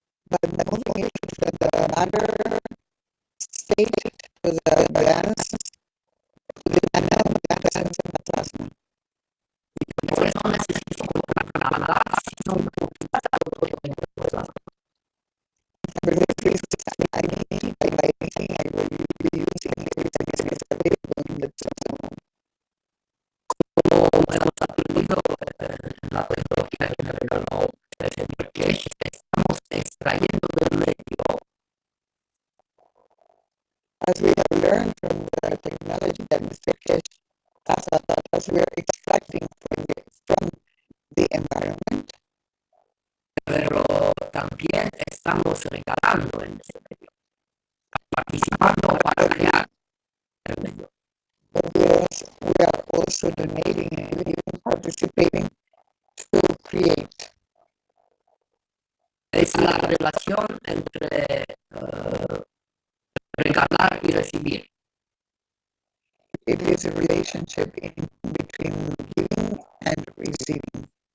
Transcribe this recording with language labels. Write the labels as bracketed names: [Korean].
[English] but moving it from the matter state to the gas, to the nanogas and the plasma. [Spanish] Por eso necesito nada, sino un poquito de plasma. [English] For this reason, I need by anything I will be using everything that is available in the zone. [Spanish] Como hemos aprendido en la tecnología que me regaló el señor Kesh, estamos extrayendo del medio [English] As we have learned from the technology that Mr. Kesh has taught us, we are extracting from the environment, [Spanish] pero también estamos regalando en ese medio, participando para crear el medio. [English] but we are also donating and even participating to create. [Spanish] Es la relación entre regalar y recibir. [English] It is a relationship between giving and receiving.